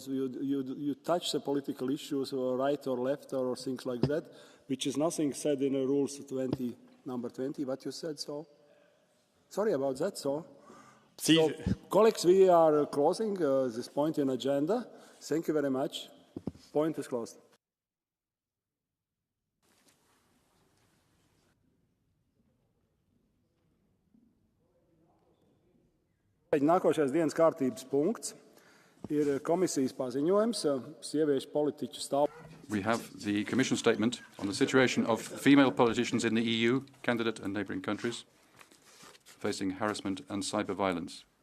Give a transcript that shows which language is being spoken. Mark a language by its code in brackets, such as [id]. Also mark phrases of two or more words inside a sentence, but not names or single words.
[en] You touch the political issues, or right or left, or things like that, which is nothing said in the rules 20, number 20. What you said, so. Sorry about that. So, colleagues, we are closing this point in agenda. Thank you very much. Point is closed. [lv] Nākošais dienas kārtības punkts ir komisijas paziņojums sieviešu politiķu stāvoklis. [en] We have the Commission statement on the situation of female politicians in the EU, candidate and neighbouring countries, facing harassment and cyber violence.